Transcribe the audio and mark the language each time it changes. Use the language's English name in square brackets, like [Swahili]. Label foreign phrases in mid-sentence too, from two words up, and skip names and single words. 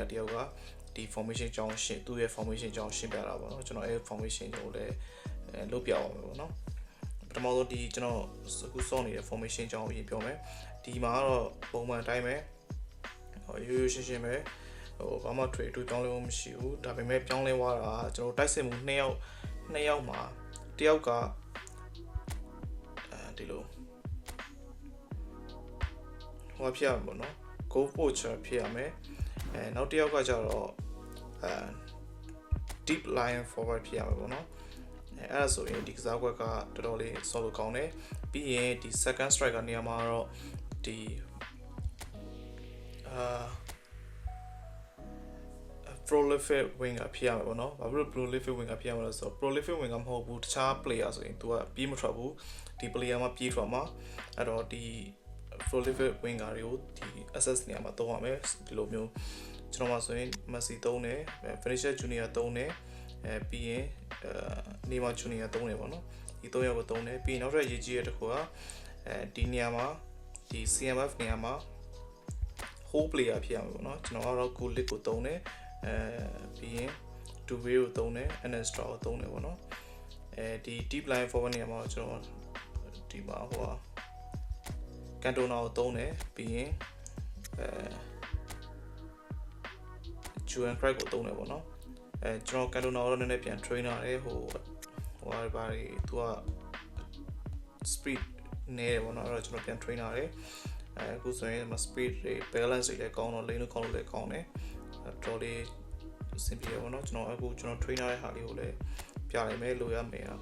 [Burmese] တယောက်ကဒီ formation အကြောင်းရှင်းသူ့ရဲ့ formation အကြောင်းရှင်းပြတာပေါ့နော်ကျွန်တော်အဲ့ formation ကိုလည်းလုပ်ပြအောင်ပေါ့နော်ပထမဆုံးဒီကျွန်တော်အခုစောင့်နေတဲ့ formation အကြောင်းကိုပြောမယ်ဒီမှာကတော့ပုံမှန်အတိုင်းပဲရိုးရိုးရှင်းရှင်းပဲဘာမှထွေတူပြောင်းလဲမှုမရှိဘူးဒါပေမဲ့ပြောင်းလဲသွားတာကျွန်တော်တိုက်စစ်မှု2ယောက်မှာတယောက်က ဒီလိုဟောဖြစ်ရမှာပေါ့နော် [English] go poacher [Burmese] ဖြစ်ရမယ်နောက်တယောက်ကကျတော့ [English] deep line forward [Burmese] ဖြစ်ရမှာပေါ့နော်အဲ့ဒါဆိုရင်ဒီကစားကွက်ကတော်တော်လေးဆော့လို့ကောင်းတယ်ပြီးရင်ဒီ [English] second striker [Burmese] နေရာမှာတော့ဒီ [English] prolific winger [Burmese] ဖြစ်ရမှာပေါ့နော်ဘာဖြစ်လို့ [English] prolific winger [Burmese] ဖြစ်ရမှာလဲဆိုတော့ [English] prolific winger [Burmese] မဟုတ်ဘူးတခြား player ဆိုရင် तू ကပြေးမထွက်ဘူးဒီ player မှာပြေး ထွက်မှာအဲ့တော့ဒီ [English] prolific winger [Burmese] တွေကိုဒီ access နေရာမှာသုံးရမယ်ဒီလိုမျိုးကျွန်တော်မှာဆိုရင် Messi သုံးတယ် Vinicius Junior သုံးတယ်ပြီးရင်Neymar Junior သုံးတယ်ပေါ့နော်ဒီ3ယောက်ကိုသုံးတယ်ပြီးရင်နောက်ထပ်ရေးကြီးတဲ့တစ်ခုကဒီနေရာမှာဒီ CMF နေရာမှာ [English] whole player [Burmese] ဖြစ်ရမှာပေါ့နော်ကျွန်တော်ကတော့ Gullit ကိုသုံးတယ်ပြီးရင် Dubé ကိုသုံးတယ် Anestra ကိုသုံးတယ်ပေါ့နော်ဒီ [English] deep line forward [Burmese] နေရာမှာကျွန်တော်ဒီမှာCantona ကိုသုံးတယ်ပြီးရင် Juan Craig ကိုသုံးတယ်ပေါ့နော်ကျွန်တော် Cantona ကိုတော့နည်းနည်းပြန် train လာတယ်ဘာတွေသူက speed နေတယ်ပေါ့နော်အဲ့တော့ကျွန်တော်ပြန် train လာတယ်အခုဆိုရင် speed တွေ balance တွေလည်းကောင်းတော့ lane လို့ကောင်းလို့လည်းကောင်းတယ်တော်လေးအဆင်ပြေပေါ့နော်ကျွန်တော် train လာတဲ့ဟာလေးကိုလည်းပြလိုက်မယ်လိုရမယ်